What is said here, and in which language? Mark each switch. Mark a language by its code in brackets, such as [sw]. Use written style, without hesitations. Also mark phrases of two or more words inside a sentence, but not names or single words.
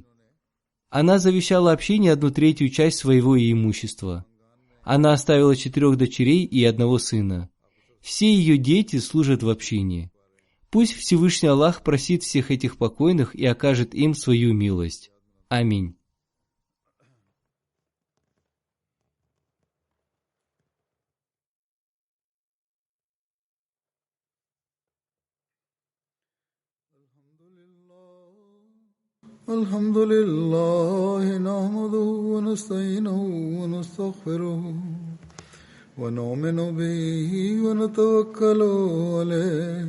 [ru] Она завещала общине 1/3 часть своего имущества. Она оставила 4 дочерей и 1 сына. Все ее дети служат в общине. Пусть Всевышний Аллах простит всех этих покойных и окажет им свою милость. Аминь. [ar] الحمد لله نحمده ونستعينه ونستغفره ونؤمن به ونتوكل عليه